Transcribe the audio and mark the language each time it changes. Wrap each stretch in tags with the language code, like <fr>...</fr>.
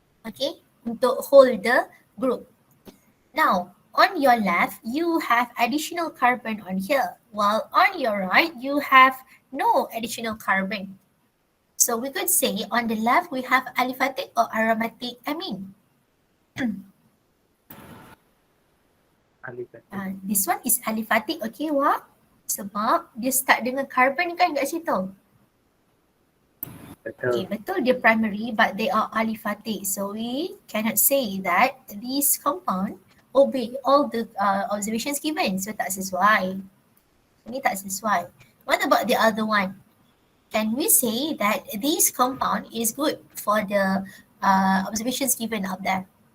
<en>Okay,</en> <ms>untuk</ms> <en>hold the group. Now, on your left, you have additional carbon on here, while on your right, you have no additional carbon. So we could say on the left, we have aliphatic or aromatic amine. Aliphatic. This one is aliphatic, okay, Wak?</en> <ms>Sebab dia start dengan carbon kan kat situ.</ms> <en>Okay,</en> <ms>Betul.</ms> <en>betul dia primary, but they are aliphatic. So we cannot say that these compound obey all the observations given. So</en> <ms>tak sesuai. Ini tak sesuai.</ms> <en>What about the other one? Can we say that this compound is good for the observations given up there?</en>